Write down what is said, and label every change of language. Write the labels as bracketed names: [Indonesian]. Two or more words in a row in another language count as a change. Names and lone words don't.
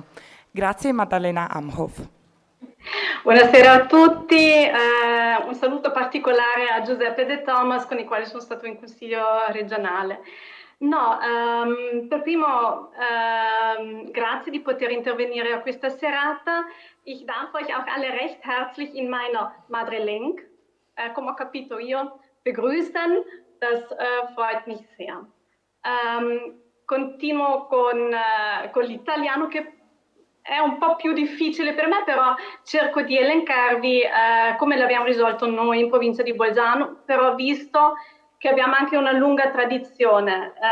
[Italian] Grazie Maddalena Amhoff. Buonasera a tutti, un saluto particolare a Giuseppe De Thomas con il quale sono stato in Consiglio regionale. Per primo grazie di poter intervenire a questa serata. [German] Ich darf euch auch alle recht herzlich in meiner Madrelingua, [Italian] come ho capito io, [German] begrüßen. Das freut mich sehr. [Italian] Continuo con l'italiano, che è un po' più difficile per me, però cerco di elencarvi come l'abbiamo risolto noi in provincia di Bolzano, però visto che abbiamo anche una lunga tradizione.